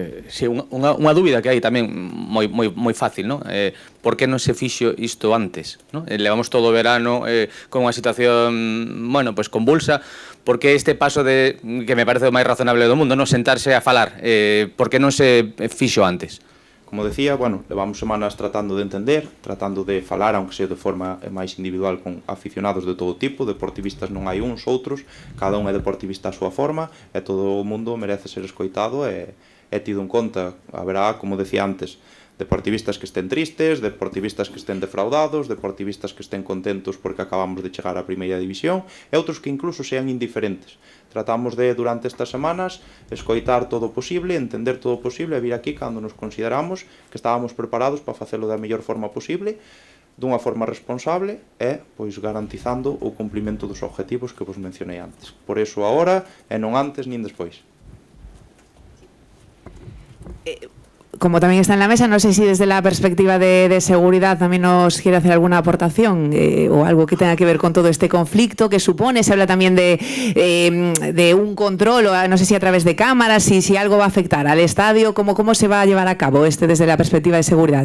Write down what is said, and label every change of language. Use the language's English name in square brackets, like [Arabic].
[Galician] Sí, unha dúbida que hai tamén moi fácil, ¿no? Por que non se fixo isto antes, ¿no? Levamos todo o verano con unha situación, bueno, pues convulsa. Por que este paso que me parece o máis razonable do mundo, non sentarse a falar? Por que non se fixo antes? Como decía, bueno, levamos semanas tratando de entender, tratando de falar, aunque sea de forma máis individual, con aficionados de todo tipo. Deportivistas non hai uns, outros, cada un é deportivista a súa forma, e todo o mundo merece ser escoitado e é tido en conta. Haberá, como decía antes, deportivistas que estén tristes, deportivistas que estén defraudados, deportivistas que estén contentos porque acabamos de chegar á primeira división e outros que incluso sean indiferentes. Tratamos de, durante estas semanas, escoitar todo o posible, entender todo o posible e vir aquí cando nos consideramos que estábamos preparados para facelo da mellor forma posible, dunha forma responsable e pois garantizando o cumprimento dos objetivos que vos mencionei antes. Por iso agora e non antes nin despois. [Spanish] Como también está en la mesa, no sé si desde la perspectiva de seguridad también nos quiere hacer alguna aportación o algo que tenga que ver con todo este conflicto que supone. Se habla también de un control, o no sé si a través de cámaras, si algo va a afectar al estadio, cómo se va a llevar a cabo desde la perspectiva de seguridad.